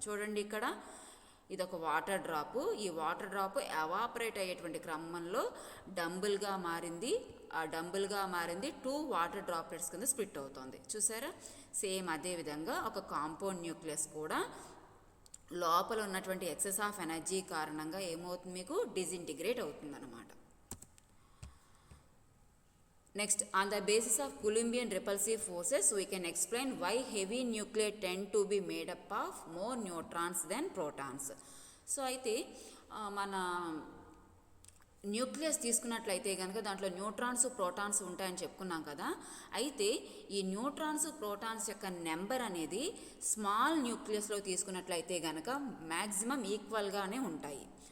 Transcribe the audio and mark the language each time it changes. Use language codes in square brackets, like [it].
[te] చూడండి ఇక్కడ ఇదొక వాటర్ డ్రాపు, ఈ వాటర్ డ్రాప్ ఎవాపరేట్ అయ్యేటువంటి క్రమంలో డంబుల్గా మారింది, ఆ డంబుల్గా మారింది 2 వాటర్ డ్రాప్లెట్స్ కింద స్ప్లిట్ అవుతుంది. చూసారా, సేమ్ అదేవిధంగా ఒక కాంపౌండ్ న్యూక్లియస్ కూడా లోపల ఉన్నటువంటి ఎక్సెస్ ఆఫ్ ఎనర్జీ కారణంగా ఏమవుతుంది, మీకు డిసింటిగ్రేట్ అవుతుంది అన్నమాట. [en] Next, on the basis of Coulombian repulsive forces, we can explain why heavy nuclei tend to be made up of more neutrons than protons. [te] So అయితే మన న్యూక్లియస్ తీసుకున్నట్లయితే కనుక దాంట్లో న్యూట్రాన్స్, ప్రోటాన్స్ ఉంటాయని చెప్పుకున్నాం కదా. అయితే ఈ న్యూట్రాన్స్, ప్రోటాన్స్ యొక్క నెంబర్ అనేది స్మాల్ న్యూక్లియస్లో తీసుకున్నట్లయితే కనుక మ్యాక్సిమం ఈక్వల్గానే ఉంటాయి.